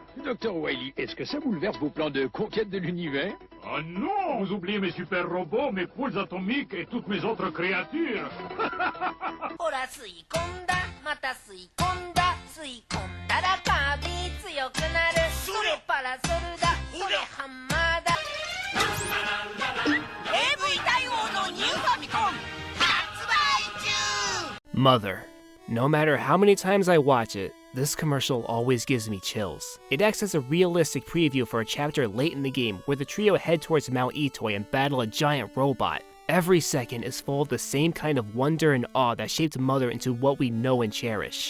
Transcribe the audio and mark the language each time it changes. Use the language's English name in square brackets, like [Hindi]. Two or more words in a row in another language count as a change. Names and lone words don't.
[French] Docteur Wily, est-ce que ça bouleverse vos plans de conquête de l'univers? Oh non, vous oubliez mes super robots, mes poules atomiques et toutes mes autres créatures. [Japanese] ほら吸い込んだまた吸い込んだ吸い込んだらカービィ強くなるそれパラソルだそれハンマーだ AV 大王のニューファミコン発売中 [English] Mother. No matter how many times I watch it, this commercial always gives me chills. It acts as a realistic preview for a chapter late in the game where the trio head towards Mount Itoy and battle a giant robot. Every second is full of the same kind of wonder and awe that shaped Mother into what we know and cherish.